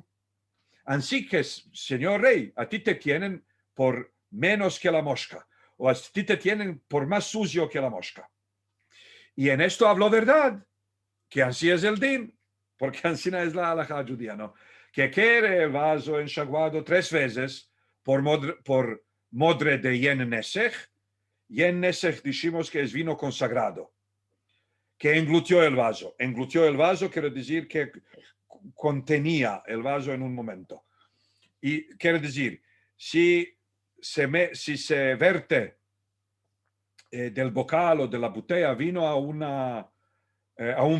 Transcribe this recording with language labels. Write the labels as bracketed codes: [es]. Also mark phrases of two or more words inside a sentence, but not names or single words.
[es] Así que, señor rey, a ti te tienen por menos que la mosca, o a ti te tienen por más sucio que la mosca. Y en esto habló verdad, que así es el din, porque así es la halajá judía, ¿no? Que quiere el vaso enxaguado 3 veces por modre de [he] יין נסך. יין נסך [es] dijimos que es vino consagrado. que englutió el vaso. Englutió el vaso quiere decir que contenía el vaso en un momento. Y quiere decir, si se verte del bocal o de la botella vino a un